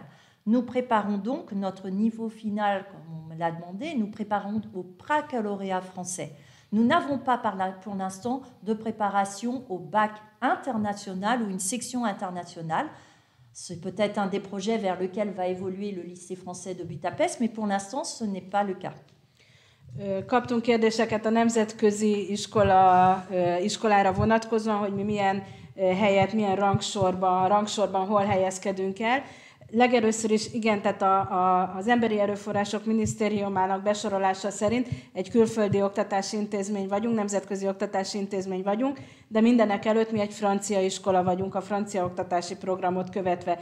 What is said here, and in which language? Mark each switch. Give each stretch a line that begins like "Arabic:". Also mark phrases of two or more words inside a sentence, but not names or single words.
French: Nous préparons donc notre niveau final, comme on me l'a demandé, nous préparons au baccalauréat français. Nous n'avons pas pour l'instant de préparation au bac international ou une section internationale. C'est peut-être un des projets vers lequel va évoluer le lycée français de Budapest, mais pour l'instant, ce n'est pas le cas.
Hungarian: Kaptunk kérdéseket a nemzetközi iskolára vonatkozóan, hogy mi milyen helyet, milyen rangsorban hol helyezkedünk el. Legelőször is igen, tehát az Emberi Erőforrások Minisztériumának besorolása szerint egy külföldi oktatási intézmény vagyunk, nemzetközi oktatási intézmény vagyunk, de mindenek előtt mi egy francia iskola vagyunk, a francia oktatási programot követve.